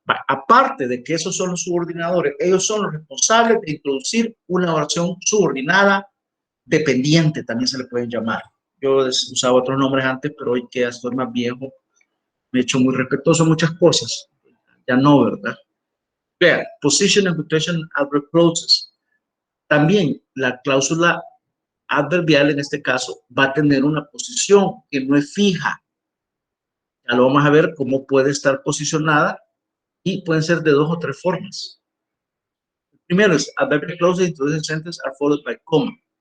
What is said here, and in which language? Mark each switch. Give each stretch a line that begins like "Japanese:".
Spanish: Aparte de que esos son los subordinadores, ellos son los responsables de introducir una oración subordinada dependiente, también se le pueden llamar. Yo usaba otros nombres antes, pero hoy que ya estoy más viejo, me he hecho muy respetuoso de muchas cosas. Ya no, ¿verdad? Vean,
English: position and quotation adverb clauses.
Spanish: También la cláusula adverbial en este caso va a tener una posición que no es fija. Ya lo vamos a ver cómo puede estar posicionada y pueden ser de 2 o 3 formas. Primero es
English: adverbial clauses introducing sentence are followed by comma.